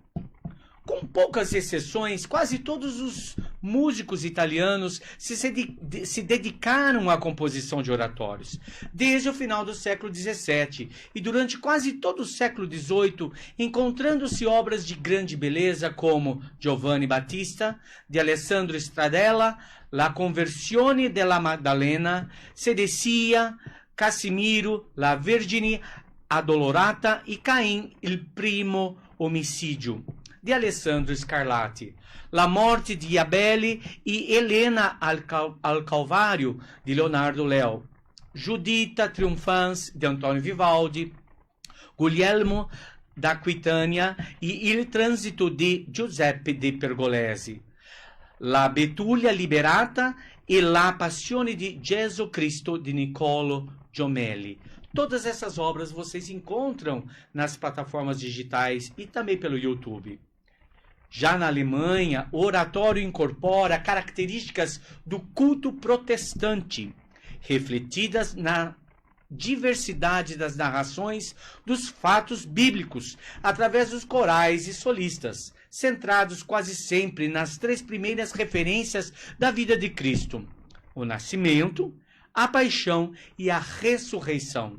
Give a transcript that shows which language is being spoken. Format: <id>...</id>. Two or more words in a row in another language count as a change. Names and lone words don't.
<pt>Com poucas exceções, quase todos os músicos italianos se dedicaram à composição de oratórios, desde o final do século XVII e durante quase todo o século XVIII, encontrando-se obras de grande beleza como Giovanni Battista, de Alessandro Stradella, La Conversione della Maddalena, Sedecia, Casimiro, La Vergine Addolorata e Caim, il primo omicídio, de Alessandro Scarlatti, La morte di Abele e Helena al Calvário, de Leonardo Leo, Giuditta Triunfans, de Antonio Vivaldi, Guglielmo da Aquitânia e Il transito di Giuseppe de Pergolesi, La Betulia liberata e La passione di Gesù Cristo, de Niccolo Jommelli. Todas essas obras vocês encontram nas plataformas digitais e também pelo YouTube. Já na Alemanha, o oratório incorpora características do culto protestante, refletidas na diversidade das narrações dos fatos bíblicos, através dos corais e solistas, centrados quase sempre nas três primeiras referências da vida de Cristo: o nascimento, a paixão e a ressurreição.</pt>